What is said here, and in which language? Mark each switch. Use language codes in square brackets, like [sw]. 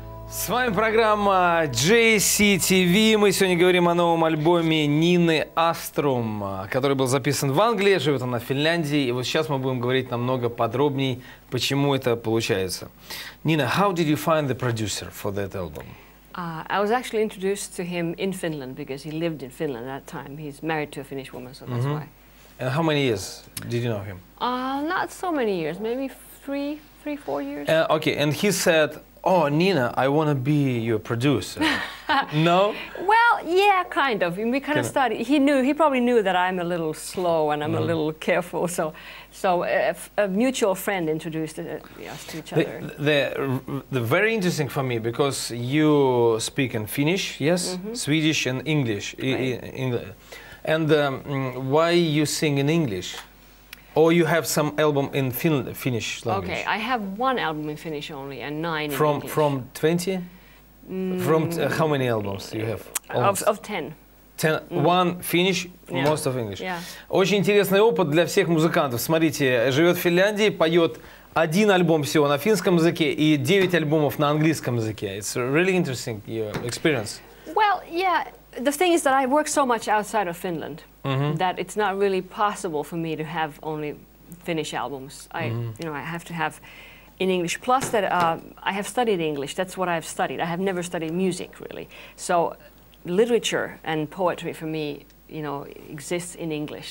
[ru] С вами программа JCTV. Мы сегодня говорим о новом альбоме Нины Asrom, который был записан в Англии, живет она в Финляндии. И вот сейчас мы будем говорить намного подробней, почему это получается. [en] Nina, how did you find the producer for that album? I was actually introduced to him in Finland because he lived in Finland at that time. He's married to a Finnish woman, so that's why. And how many years did you know him? Not so many years, maybe three, 4 years. Okay, and he said, "Oh, Nina, I want to be your producer." No? Well, yeah, kind of. We kind of started. He probably knew that I'm a little slow and I'm a little careful. So a mutual friend introduced us to each other. The very interesting for me because you speak in Finnish, yes, Swedish and English, Right. and why you sing in English? Or you have some album in Finnish language? Okay, I have one album in Finnish only and 9 in English. From 20? From how many albums do you have? Of 10. 10. One Finnish, most of English. Yeah. [ru] Очень интересный опыт для всех музыкантов. Смотрите, живет в Финляндии, поет один альбом всего на финском языке и 9 альбомов на английском языке. [en] It's really interesting your experience. Well, yeah. The thing is that I work so much outside of Finland that it's not really possible for me to have only Finnish albums. I have to have in English. Plus that I have studied English. That's what I've studied. I have never studied music really. So literature and poetry for me, exists in English.